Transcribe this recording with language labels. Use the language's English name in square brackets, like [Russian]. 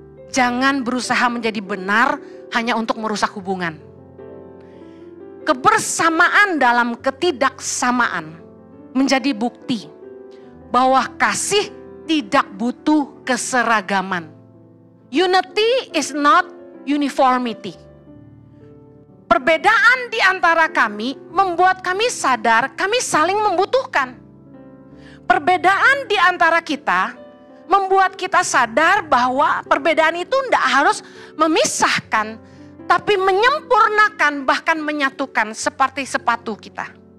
[Indonesian] Jangan berusaha menjadi benar hanya untuk merusak hubungan. Kebersamaan dalam ketidaksamaan menjadi bukti bahwa kasih tidak butuh keseragaman. [English] Unity is not uniformity. [Indonesian] Perbedaan di antara kami membuat kami sadar kami saling membutuhkan. Perbedaan di antara kita membuat kita sadar bahwa perbedaan itu tidak harus memisahkan, tapi menyempurnakan bahkan menyatukan seperti sepatu kita.